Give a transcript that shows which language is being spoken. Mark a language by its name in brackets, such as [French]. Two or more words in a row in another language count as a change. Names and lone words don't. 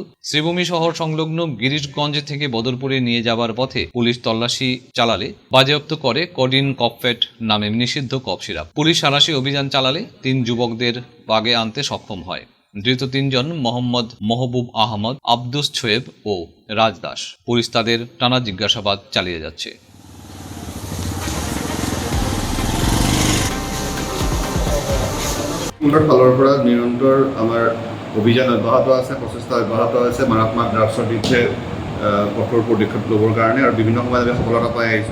[Bangla] শ্রীভূমি শহর সংলগ্ন গিরিশগঞ্জ থেকে বদরপুরে নিয়ে যাবার পথে পুলিশ তল্লাশি চালালে বাজেয়াপ্ত করে কোডিন কফেট নামে নিষিদ্ধ কফ সিরাপ। পুলিশ সাঁড়াশি অভিযান চালালে 3 যুবকদের বাগে আনতে সক্ষম হয়। ধৃত 3 জন মোহাম্মদ মহবুব আহমদ, আব্দুস ছোয়েব ও রাজ দাস। পুলিশ তাদের টানা জিজ্ঞাসাবাদ চালিয়ে যাচ্ছে। [Assamese] ফালৰ পৰা নিৰন্তৰ আমাৰ অভিযান অব্যাহত আছে, প্ৰচেষ্টা অব্যাহত আছে মাৰাত্মক ড্ৰাগছৰ বিৰুদ্ধে কঠোৰ পদক্ষেপ ল'বৰ কাৰণে, আৰু বিভিন্ন সময়ত আমি সফলতা পাই আহিছোঁ।